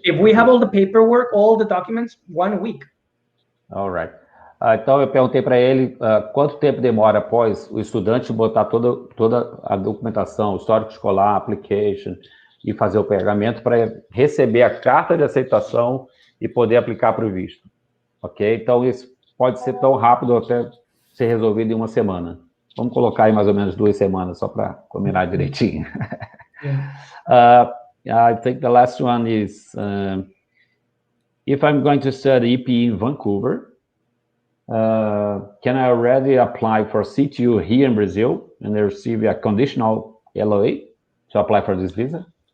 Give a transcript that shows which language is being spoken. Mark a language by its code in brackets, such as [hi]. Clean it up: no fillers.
[en] If we have all the paperwork, all the documents, 1 week. All right. [pt] Então, eu perguntei para ele quanto tempo demora após o estudante botar toda a documentação, o histórico escolar, application, e fazer o pagamento para receber a carta de aceitação e poder aplicar para o visto. Ok? Então, isso pode ser tão rápido até ser resolvido em 1 semana. Vamos colocar aí mais ou menos 2 semanas, só para combinar direitinho. [en] I think the last one is, if I'm going to study EP in Vancouver, can I already apply for CTU here in Brazil and receive a conditional LOA to apply for this visa?